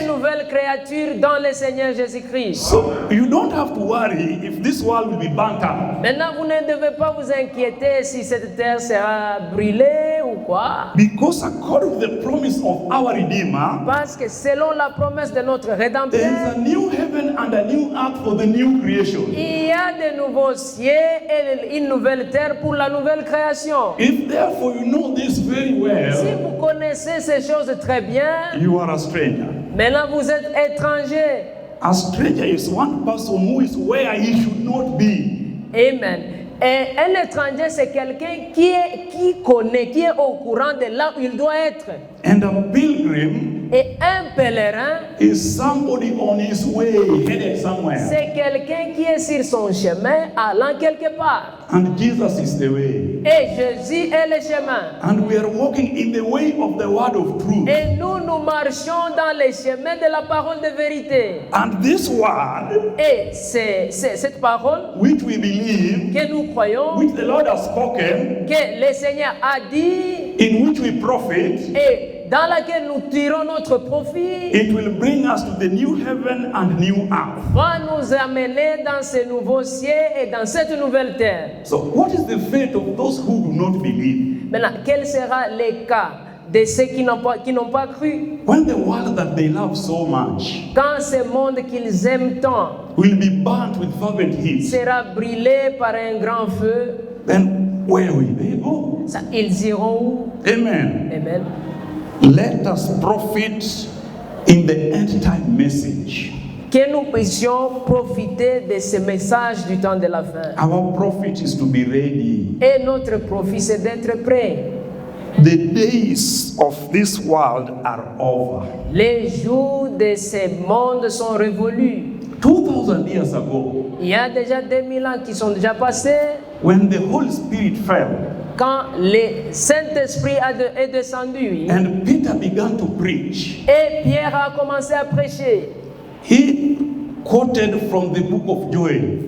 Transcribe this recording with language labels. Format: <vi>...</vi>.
<fr>une nouvelle créature dans le Seigneur Jésus-Christ.</fr> <en>So you don't have to worry if this world will be burnt up,</en> <fr>Maintenant, vous ne devez pas vous inquiéter si cette terre sera brûlée ou quoi.</fr> <en>because according to the promise of our Redeemer,</en> <fr>Parce que selon la promesse de notre</fr> <en>there is</en> <fr>Rédempteur,</fr> <en>a new heaven and a new earth for the new creation.</en> <fr>il y a de nouveaux cieux et une nouvelle terre pour la nouvelle création.</fr> <en>If therefore you know this very</en> <fr>Si</fr> <en>well,</en> <fr>vous connaissez ces choses très bien,</fr> <en>you are a stranger.</en> <fr>maintenant vous êtes étranger.</fr> <en>A stranger is one person who is where he should not be. Amen.</en> <fr>Et un étranger, c'est quelqu'un qui connaît, qui est au courant de là où il doit être.</fr> <en>And a pilgrim</en> <fr>Et un pèlerin,</fr> <en>is somebody on his way, headed somewhere.</en> <fr>c'est quelqu'un qui est sur son chemin allant quelque part.</fr> <en>And Jesus is the way.</en> <fr>Et Jésus est le chemin.</fr> <en>And we are walking in the way of the word of truth.</en> <fr>Et nous marchons dans les chemins de la parole de vérité.</fr> <en>And this word,</en> <fr>Et c'est cette parole</fr> <en>which we believe,</en> <fr>que nous croyons,</fr> <en>which the Lord has spoken,</en> <fr>que le Seigneur a dit,</fr> <en>in which we profit,</en> <fr>et dans laquelle nous tirons notre profit,</fr> <en>it will bring us to the new heaven and new earth.</en> <fr>va nous amener dans ce nouveau ciel et dans cette nouvelle terre.</fr> <en>So, what is the fate of those who do not believe?</en> <fr>Maintenant, quel sera le cas de ceux qui n'ont pas cru?</fr> <en>When the world that they love so much</en> <fr>Quand ce monde qu'ils aiment tant</fr> <en>will be burnt with fervent heat,</en> <fr>sera brûlé par un grand feu,</fr> <en>then where will they go?</en> <fr>ça, ils iront où?</fr> <en>Amen.</en> <fr>Amen.</fr> <en>Let us profit in the end time message.</en> <fr>Que nous puissions profiter de ce message du temps de la fin.</fr> <en>Our profit is to be ready.</en> <fr>Et notre profit, c'est d'être prêt.</fr> <en>The days of this world are over.</en> <fr>Les jours de ce monde sont révolus.</fr> <en>2000 years ago,</en> <fr>Il y a déjà 2000 ans qui sont déjà passés.</fr> <en>when the Holy Spirit fell</en> <fr>Quand le Saint-Esprit est descendu</fr> <en>and Peter began to preach,</en> <fr>et Pierre a commencé à prêcher,</fr> <en>he quoted from the book of Joel,</en>